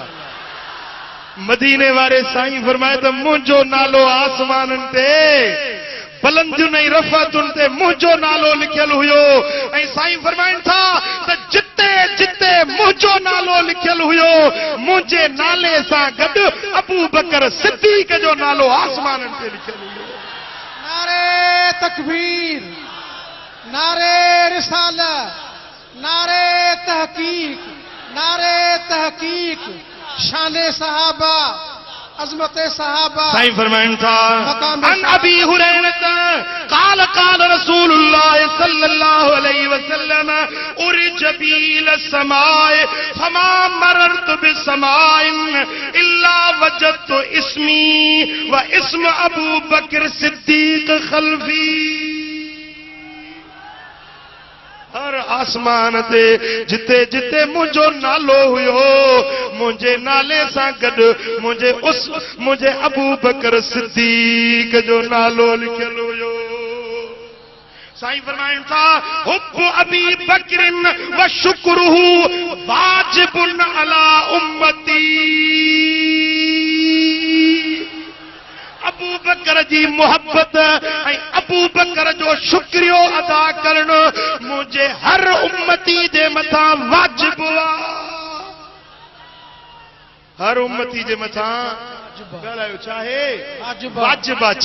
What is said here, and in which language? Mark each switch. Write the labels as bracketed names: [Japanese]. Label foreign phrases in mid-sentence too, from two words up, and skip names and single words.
[Sindhi] मदीने वारे साईं फरमाए त मुंहिंजो नालो आसमाननि ते बुलंदियुनि ऐं रफ़अतुनि ते मुंहिंजो नालो लिखियल हुयो ऐं साईं फरमाइनि था त जिते जिते मुंहिंजो नालो लिखियल हुयो मुंहिंजे नाले सां गॾु अबू बकर सिद्दीक़ जो नालो आसमाननि ते लिखियल हुयो। [Urdu] नारे तकबीर नारे रिसालत नारे तहकीक शान सहाबा अज़मत सहाबा। [Sindhi] साईं फरमाइनि था [Arabic] عن أبي هريرة قال قال رسول الله صلى الله عليه وسلم عرج بي السماء فما مررت بسماء إلا وجدت اسمي و اسم أبو بكر صديق خلفي. [Sindhi] हर आसमान ते जिते जिते मुंहिंजो नालो हुयो मुंहिंजे नाले सां गॾु मुंहिंजे अबू बकर सिद्दीक जो नालो लिखियल हुयो। साईं फरमाइनि था [Arabic] حب أبي بكر و شكره واجب على أمتي. [Sindhi] अबू बकर जी मोहब्बत ऐं अबू बकर जो शुक्रियो अदा करणु मुंहिंजे हर उम्मती जे मथां वाजिब आहे। हर उम्मती जे मथां ॻाल्हायो चाहे वाजिब आहे।